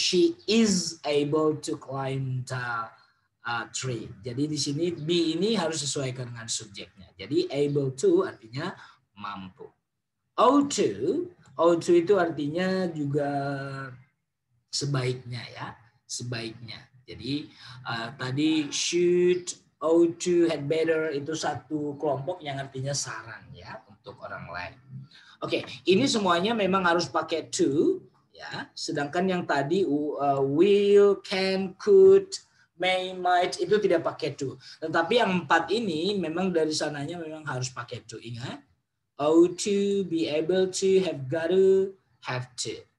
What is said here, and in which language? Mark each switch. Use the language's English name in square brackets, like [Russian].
[English] She is able to climb the tree. [Indonesian] Jadi di sini be ini harus sesuaikan dengan subjeknya. Jadi able to artinya mampu. ought to itu artinya juga sebaiknya ya. Sebaiknya. Jadi tadi should, ought to, had better itu satu kelompok yang artinya saran ya untuk orang lain. Oke, ini semuanya memang harus pakai to ya. Sedangkan yang tadi will, can, could, may, might itu tidak pakai to. Tetapi yang 4 ini memang dari sananya memang harus pakai to. Ingat, ought to, be able to, have got to, have to.